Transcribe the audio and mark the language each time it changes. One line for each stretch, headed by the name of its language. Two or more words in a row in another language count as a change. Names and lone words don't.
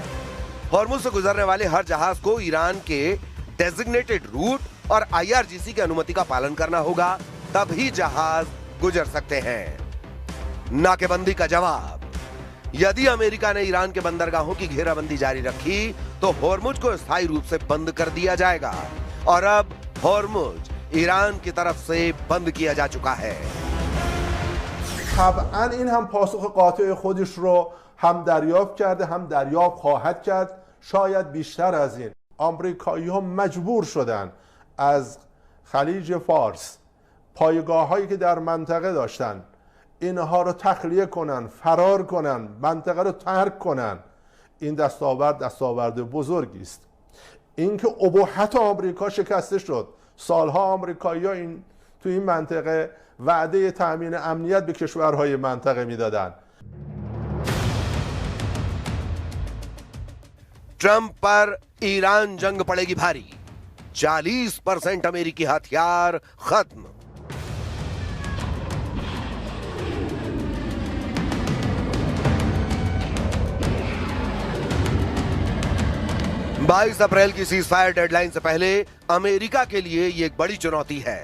Hindi: हॉर्मुज से गुजरने वाले हर जहाज को ईरान के
English: designated route
Hindi: और IRGC की अनुमति का पालन करना होगा, तभी जहाज गुजर सकते हैं। नाकेबंदी का जवाब। यदि अमेरिका ने ईरान के बंदरगाहों की घेराबंदी जारी रखी तो हॉर्मुज को स्थायी रूप से बंद कर दिया जाएगा और अब हॉर्मुज ईरान की तरफ से बंद किया जा चुका है।
Persian: طبعا این هم پاسخ قاطع خودش رو هم دریافت کرده هم دریافت خواهد کرد، شاید بیشتر از این. آمریکایی ها مجبور شدن از خلیج فارس پایگاه هایی که در منطقه داشتن اینها رو تخلیه کنن، فرار کنن، منطقه رو ترک کنن. این دستاورد بزرگی است. اینکه ابهت آمریکا شکسته شد، سالها آمریکایی‌ها تو این منطقه وعده تامین امنیت به کشورهای منطقه میدادن.
Hindi: ट्रंप पर ईरान जंग पड़ेगी भारी, 40% अमेरिकी हथियार खत्म। बाईस अप्रैल की
English: cease fire deadline
Hindi: से पहले अमेरिका के लिए ये एक बड़ी चुनौती है।